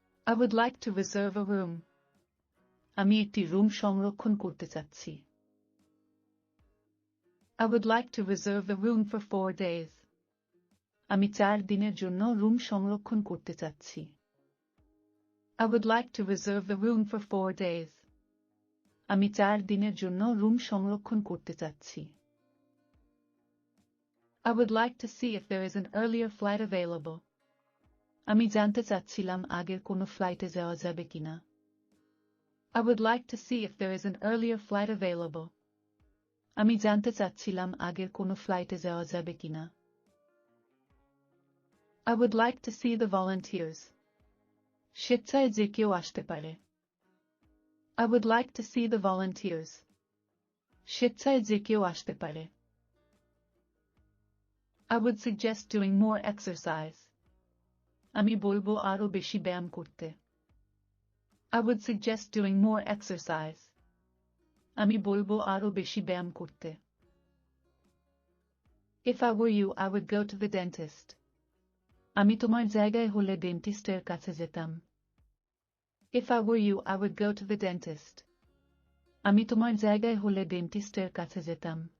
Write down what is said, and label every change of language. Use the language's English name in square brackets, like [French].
[English] I would like to reserve a room. [Bangla] আমি একটি room সংরক্ষণ করতে চাচ্ছি। [English] I would like to reserve the room for 4 days. [Bangla] আমি 4 দিনের জন্য রুম সংরক্ষণ করতে চাচ্ছি। [English] I would like to reserve the room for 4 days. [Bangla] আমি 4 দিনের জন্য রুম সংরক্ষণ করতে চাচ্ছি। [English] I would like to see if there is an earlier flight available. [Bangla] আমি জানতে চাচ্ছিলাম আগের কোনো ফ্লাইটে যাওয়া যাবে কিনা। [English] I would like to see if there is an earlier flight available. [Bangla] আমি জানতে চাচ্ছিলাম আগের কোনো ফ্লাইটে যাওয়া যাবে কিনা। [English] I would like to see the volunteers. [Bangla] স্বেচ্ছায় যে কেউ আসতে পারে। [English] I would like to see the volunteers. [Bangla] স্বেচ্ছায় যে কেউ আসতে পারে। [English] I would suggest doing more exercise. [Bangla] আমি বলবো আরো বেশি ব্যায়াম করতে। [English] I would suggest doing more exercise. [Bangla] আমি বলবো আরো বেশি ব্যায়াম করতে। [English] If I were you, I would go to the dentist. [Bangla] আমি তোমার জায়গায় হলে ডেন্টিস্টের কাছে যেতাম। [English] If I were you, I would go to the dentist. [Bangla] আমি তোমার জায়গায় হলে ডেন্টিস্টের কাছে যেতাম।